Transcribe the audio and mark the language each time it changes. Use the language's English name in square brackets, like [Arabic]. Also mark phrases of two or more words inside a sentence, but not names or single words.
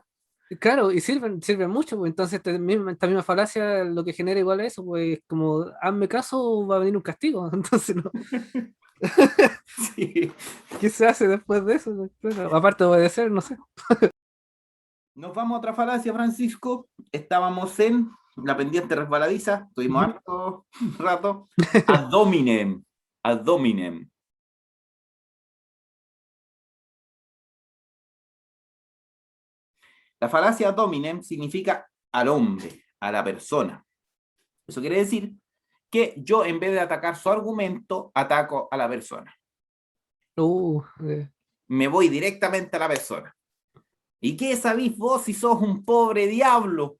[Spanish] claro, y sirven mucho, pues entonces esta misma falacia lo que genera igual es eso, pues como hazme caso, va a venir un castigo. Entonces, no. Sí. ¿Qué se hace después de eso? Claro, aparte de obedecer, no sé. Nos vamos a otra falacia, Francisco. Estábamos en la pendiente resbaladiza, estuvimos Ujú. harto rato. [Latin] Ad hominem. Ad hominem. [Spanish] La falacia [Latin] ad hominem [Spanish] significa al hombre, a la persona. Eso quiere decir que yo en vez de atacar su argumento, ataco a la persona. Uh, eh, Me voy directamente a la persona. ¿Y qué sabís vos si sos un pobre diablo?